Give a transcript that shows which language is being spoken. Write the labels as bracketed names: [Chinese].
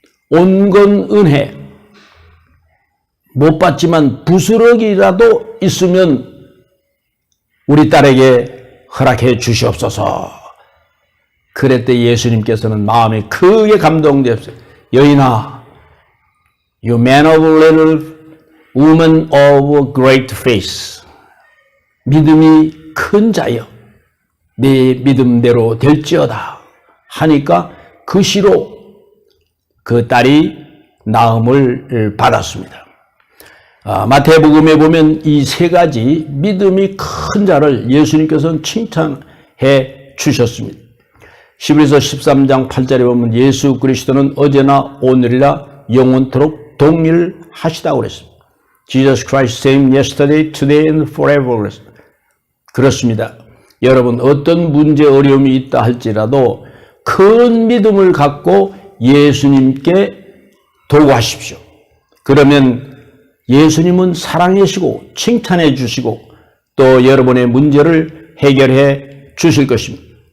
[Korean] 온건 은혜. 못 받지만 부스러기라도 있으면 우리 딸에게 허락해 주시옵소서. 그랬더니 예수님께서는 마음에 크게 감동되었어요. 여인아, [English] you man of little, woman of great faith. [Korean] 믿음이 큰 자여, 네 믿음대로 될지어다 하니까 그 시로 그 딸이 나음을 받았습니다. 마태복음에 보면 이 세 가지 믿음이 큰 자를 예수님께서는 칭찬해 주셨습니다. 히브리서 13장 8절에 보면 예수 그리스도는 어제나 오늘이라 영원토록 동일하시다고 그랬습니다. [English] Jesus Christ same yesterday, today and forever. [Korean] 그렇습니다. 여러분 어떤 문제 어려움이 있다 할지라도 큰 믿음을 갖고 예수님께 도구하십시오. 그러면 예수님은 사랑하시고 칭찬해 주시고 또 여러분의 문제를 해결해 주실 것입니다.